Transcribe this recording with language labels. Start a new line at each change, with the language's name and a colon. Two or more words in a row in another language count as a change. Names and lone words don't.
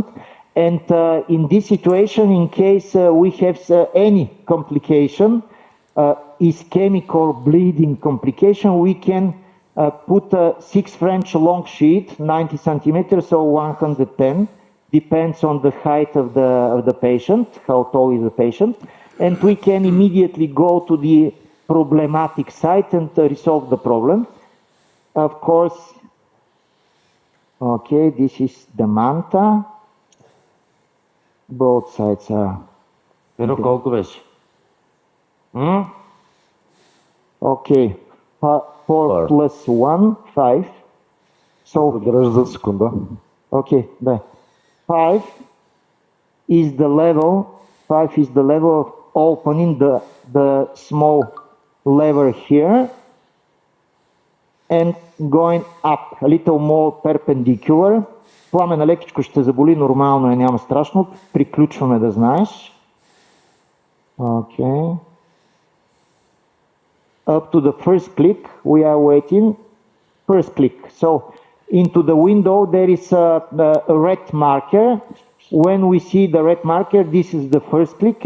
English: And in this situation, in case we have any complication, ischemic or bleeding complication, we can put a 6 French long sheet, 90 centimeters or 110, depends on the height of the patient, how tall is the patient, and we can immediately go to the problematic site and resolve the problem. Of course, okay, this is the manta. Both sides are...
Bulgarian: Pero колко беше?
English: Okay, 4 plus 1, 5. So,
Bulgarian: Поддържа за секунда.
English: okay, there. 5 is the level of opening the small lever here and going up a little more perpendicular.
Bulgarian: Пламена лекичко ще заболи, нормално е, няма страшно. Приключваме, да знаеш.
English: Okay. Up to the first click, we are waiting. First click. So into the window there is a red marker. When we see the red marker, this is the first click.